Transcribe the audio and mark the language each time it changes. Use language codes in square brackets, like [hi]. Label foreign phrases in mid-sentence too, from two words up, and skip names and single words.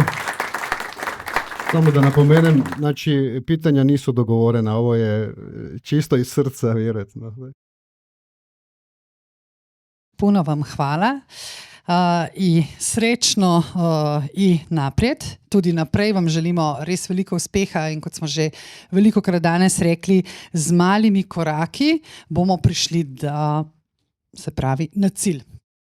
[hr] Samo da napomenem, znači pitanja nisu dogovorena, ovo je čisto iz srca, vjerojatno. Puno vam hvala. I srečno i naprijed. [sl] Tudi naprej vam želimo res veliko uspeha in kot smo že velikokrat danes rekli, z malimi koraki bomo prišli na cilj.